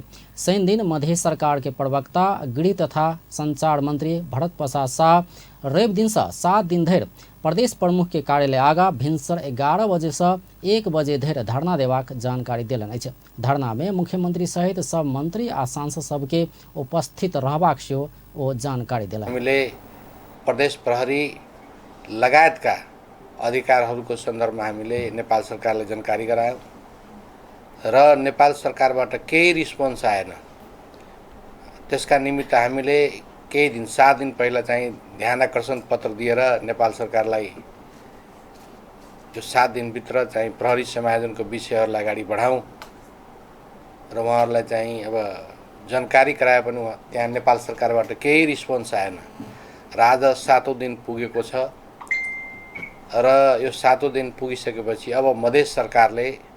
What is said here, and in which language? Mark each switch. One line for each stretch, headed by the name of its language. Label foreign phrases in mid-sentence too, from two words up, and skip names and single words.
Maithili: शनि दिन मधेश सरकार के प्रवक्ता गृह तथा संचार मंत्री भरत प्रसाद शाह रवि दिन से 7 दिन धरि प्रदेश प्रमुख के कार्यालय आगा भिनसर 11 बजे से 1 बजे धरि धरना देबाक जानकारी देलनि अछि। धरना में मुख्यमंत्री सहित सब मंत्री आ सांसद सबके उपस्थित रहबाक सेहो ओ जानकारी देलनि।
Nepali: हामीले प्रदेश प्रहरी लगायतका अधिकारहरूको सन्दर्भमा हामीले नेपाल सरकारलाई जानकारी गरायौं र नेपाल सरकारबाट केही रिस्पोन्स आएन। त्यसका निमित्त हामीले केही दिन 7 दिन पहिला चाहिँ ध्यानाकर्षण पत्र दिएर नेपाल सरकारलाई यो 7 दिनभित्र चाहिँ प्रहरी समायोजनको विषयहरूलाई अगाडि बढाउँ र उहाँहरूलाई चाहिँ अब जानकारी गराए पनि त्यहाँ नेपाल सरकारबाट केही रिस्पोन्स आएन र आज 7औं दिन पुगेको छ र यो 7औं दिन पुगिसकेपछि अब मधेस सरकारले